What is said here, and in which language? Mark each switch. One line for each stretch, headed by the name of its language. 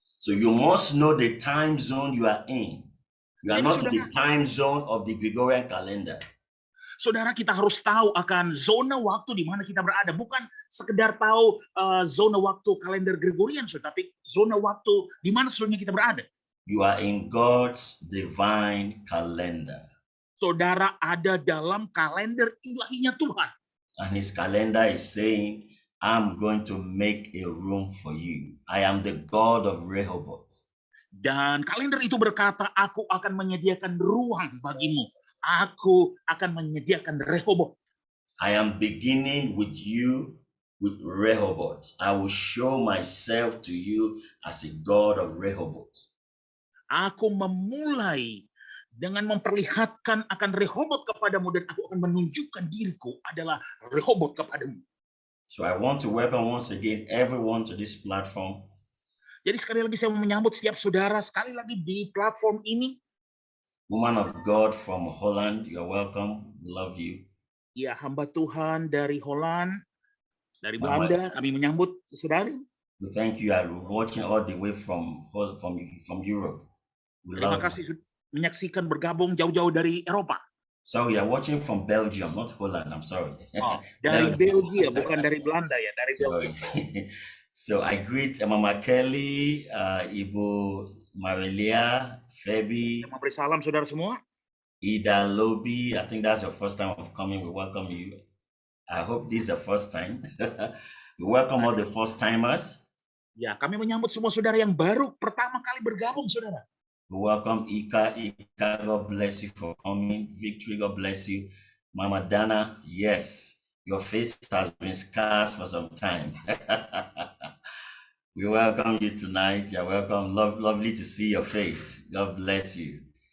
English: So you must know the time zone you are in. You are
Indonesian: Jadi,
English: not in
Indonesian: saudara,
English: the time zone of the Gregorian calendar.
Indonesian: Saudara, kita harus tahu akan zona waktu di mana kita berada. Bukan sekedar tahu zona waktu kalender Gregorian, tapi zona waktu di mana sesungguhnya kita berada.
English: You are in God's divine calendar.
Indonesian: Saudara ada dalam kalender ilahinya Tuhan.
English: And his calendar is saying, I'm going to make a room for you. I am the God of Rehoboth.
Indonesian: Dan kalender itu berkata, aku akan menyediakan ruang bagimu. Aku akan menyediakan Rehoboth.
English: I am beginning with you with Rehoboth. I will show myself to you as a God of Rehoboth.
Indonesian: Aku memulai dengan memperlihatkan akan Rehoboth kepadamu, dan aku akan menunjukkan diriku adalah Rehoboth kepadamu.
English: So I want to welcome once again everyone to this platform.
Indonesian: Jadi sekali lagi saya mau menyambut setiap saudara sekali lagi di platform ini.
English: Woman of God from Holland, you're welcome. We love you.
Indonesian: Ya, hamba Tuhan dari Holland, dari Belanda, kami menyambut saudari.
English: We thank you. Are watching all the way from Europe. We
Indonesian: Terima
English: love
Indonesian: kasih sudah menyaksikan bergabung jauh-jauh dari Eropa.
English: So you are watching from Belgium, not Holland. I'm sorry.
Indonesian: Oh, dari Belgia, bukan dari Belanda ya, dari Belgia.
English: So I greet Mama Kelly, Ibu Marilia, Febi.
Indonesian: Memberi salam saudara semua.
English: Ida Lobby, I think that's your first time of coming. We welcome you. I hope this is the first time. We welcome all the first timers.
Indonesian: Ya, kami menyambut semua saudara yang baru pertama kali bergabung, saudara.
English: We welcome Ika. Ika, God bless you for coming. Victory, God bless you. Mama Dana, yes, your face has been scarce for some time. We welcome you tonight. You're welcome. Lovely to see your face. God bless you.